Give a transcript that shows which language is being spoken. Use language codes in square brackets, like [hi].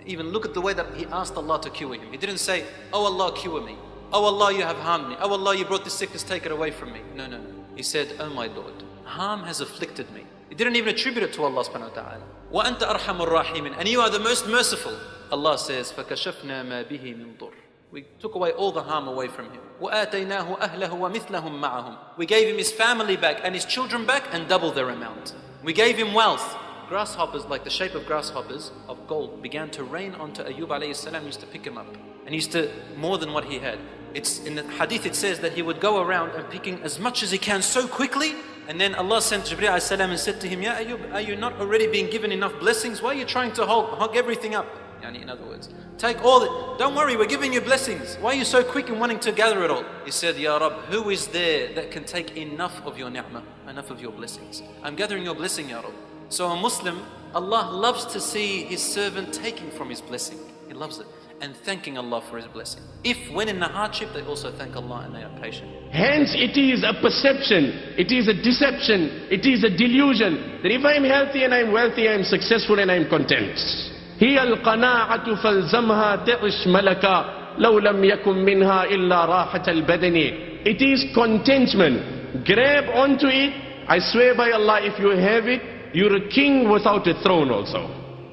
[en] Even look at the way that he asked Allah to cure him. He didn't say, oh Allah, cure me. Oh Allah, you have harmed me. Oh Allah, you brought this sickness, take it away from me. No, no, no. He said, oh my Lord, harm has afflicted me. He didn't even attribute it to Allah subhanahu wa ta'ala. [ar] Wa anta arhamur rahimin. [en] And you are the most merciful. Allah says, [ar] فَكَشَفْنَا مَا بِهِ مِن ضُرٍّ. [en] We took away all the harm away from him. [ar] وَآتَيْنَاهُ أَهْلَهُ وَمِثْلَهُم مَعَهُم. [en] We gave him his family back and his children back and double their amount. We gave him wealth. Grasshoppers, like the shape of grasshoppers of gold, began to rain onto Ayyub alayhi salam. He used to pick him up. And he used to, more than what he had. It's in the hadith it says that he would go around and picking as much as he can so quickly. And then Allah sent Jibreel alayhi salam and said to him, Ya Ayyub, are you not already being given enough blessings? Why are you trying to hog everything up? In other words, take all it. Don't worry, we're giving you blessings. Why are you so quick in wanting to gather it all? He said, Ya Rabb, who is there that can take enough of your ni'mah, enough of your blessings? I'm gathering your blessing, Ya Rabb. So a Muslim, Allah loves to see his servant taking from his blessing. He loves it. And thanking Allah for his blessing. If when in the hardship, they also thank Allah and they are patient. Hence it is a perception, it is a deception, it is a delusion that if I am healthy and I am wealthy, I am successful and I am content. [ar] هي القناعة فالزمها تعش ملكا لو لم يكن منها إلا راحة البدن. [en] It is contentment. Grab onto it. I swear by Allah, if you have it, you're a king without a throne also.